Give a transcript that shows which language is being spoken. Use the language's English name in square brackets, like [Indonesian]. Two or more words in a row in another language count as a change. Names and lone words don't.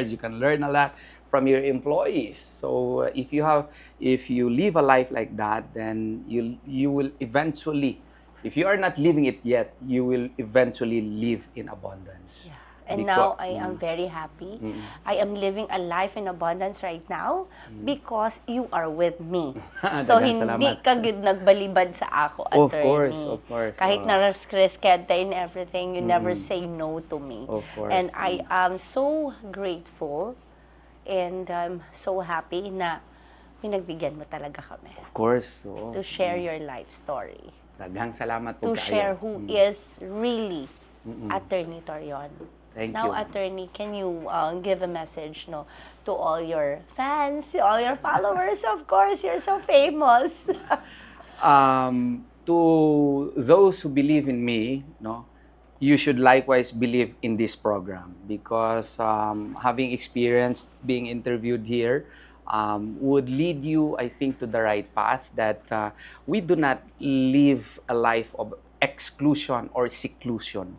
[English] You can learn a lot from your employees. So if you live a life like that, then you will eventually, if you are not living it yet, you will eventually live in abundance. Yeah. And Because- now I am very happy. I am living a life in abundance right now because you are with me. So [Cebuano] Daghang [Filipino] hindi [Cebuano] salamat. ka gid nagbalibad sa ako, [English] Of attorney. course. [Filipino] Kahit na-stress ka [English] in everything, you never say no to me. Of course. And I am so grateful and I'm so happy [Filipino] na pinagbigyan mo talaga kami [English] Of course. Oo. to share your life story. [Cebuano] Daghang salamat po [English] To [Cebuano] kaayo. [English] share who is really Attorney Torion. Thank Now, you. attorney, can you give a message, no, to all your fans, to all your followers? Of course, you're so famous. To those who believe in me, no, you should likewise believe in this program because having experienced being interviewed here would lead you, I think, to the right path that we do not live a life of exclusion or seclusion.